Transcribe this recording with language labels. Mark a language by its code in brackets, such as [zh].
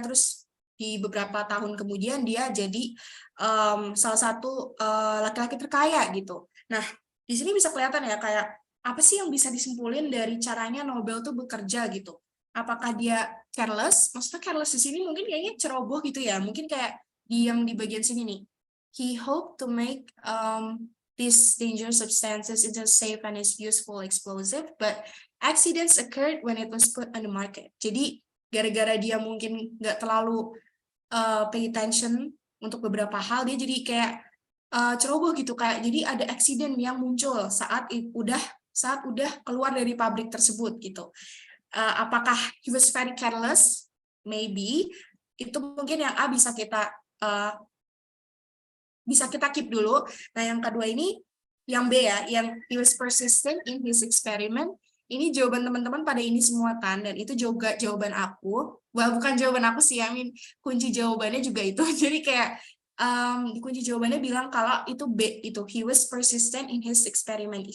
[id] Terus di beberapa tahun kemudian dia jadi salah satu laki-laki terkaya gitu. Nah, di sini bisa kelihatan ya kayak apa sih yang bisa disimpulin dari caranya Nobel tuh bekerja gitu. Apakah dia careless? Maksudnya careless di sini mungkin kayaknya ceroboh gitu ya. Mungkin kayak yang di bagian sini nih. [en] He hoped to make these dangerous substances into safe and is useful explosive, but accidents occurred when it was put on the market. [id] Jadi gara-gara dia mungkin nggak terlalu [en] pay attention [id] untuk beberapa hal, dia jadi kayak ceroboh gitu, kayak jadi ada accident yang muncul saat udah keluar dari pabrik tersebut gitu. Apakah [en] he was very careless? Maybe. [id] Itu mungkin yang A bisa kita keep dulu. Nah, yang kedua ini, yang B ya, yang [en] he was persistent in his experiment. [id] Ini jawaban teman-teman pada ini semua kan, dan itu juga jawaban aku. [en] Well, [id] bukan jawaban aku sih, kunci jawabannya juga itu. Jadi kayak di kunci jawabannya bilang kalau itu B, itu [en] he was persistent in his experiment.